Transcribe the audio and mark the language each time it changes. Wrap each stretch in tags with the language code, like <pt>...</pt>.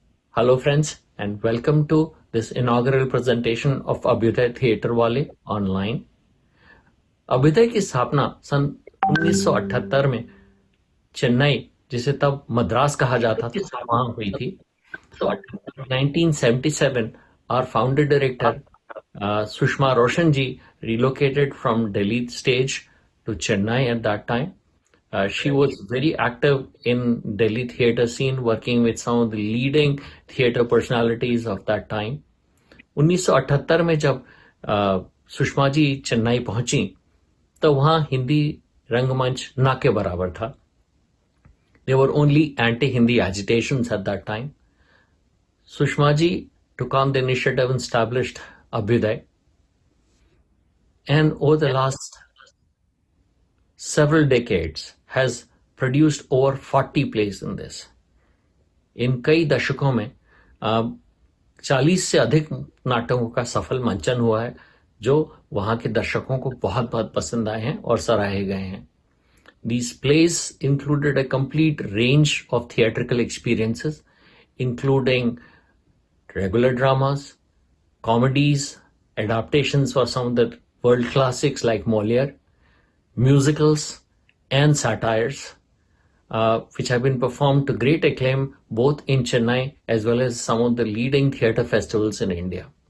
<en>Hello friends and welcome to this inaugural presentation of Abhyuday Theatre Wale online.</en> <hi>Abhyuday की स्थापना सन 1978 में चेन्नई, जिसे तब मद्रास कहा जाता था, वहां हुई थी.</hi> <en>1977, our founder director Sushma Roshan ji relocated from Delhi stage to Chennai at that time. She was very active in Delhi theatre scene, working with some of the leading theatre personalities of that time.</en> <hi>1978 में जब सुषमा जी चेन्नई पहुंची तो वहां हिंदी रंगमंच ना के बराबर था.</hi> <en>There were only anti-Hindi agitations at that time. Sushma ji took on the initiative and established Abhyuday. And over the last several decades has produced over 40 plays in this.</en> <hi>इन कई दशकों में 40 से अधिक नाटकों का सफल मंचन हुआ है, जो वहां के दर्शकों को बहुत बहुत पसंद आए हैं और सराहे गए हैं.</hi> <en>These plays included a complete range of theatrical experiences, including regular dramas, comedies, adaptations for some of the world classics like Molière, musicals, and satires, which have been performed to great acclaim both in Chennai as well as some of the leading theatre festivals in India.</en>